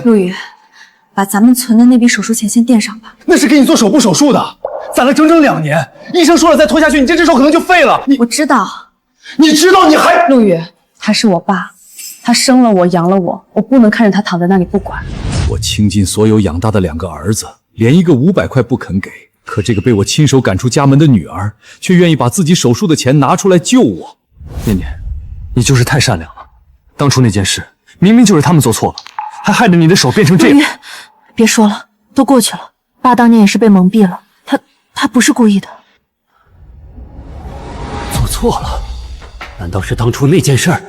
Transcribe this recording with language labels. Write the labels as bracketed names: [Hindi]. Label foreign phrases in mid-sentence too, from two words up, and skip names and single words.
[Chinese] 陸羽，把咱們存的那筆手術錢先墊上吧。那是給你做手部手術的，攢了整整2年，醫生說了再拖下去，你這隻手可能就廢了。我知道，你知道你還…… 陸羽，他是我爸，他生了我，養了我，我不能看着他躺在那裡不管。我傾盡所有養大的2個兒子，連一個500塊不肯給。可這個被我親手趕出家門的女兒，卻願意把自己手術的錢拿出來救我。念念，你就是太善良了。當初那件事，明明就是他们做错了，還害得你的手變成這樣。別說了，都過去了。爸當年也是被蒙蔽了，他不是故意的。做錯了？難道是當初那件事兒？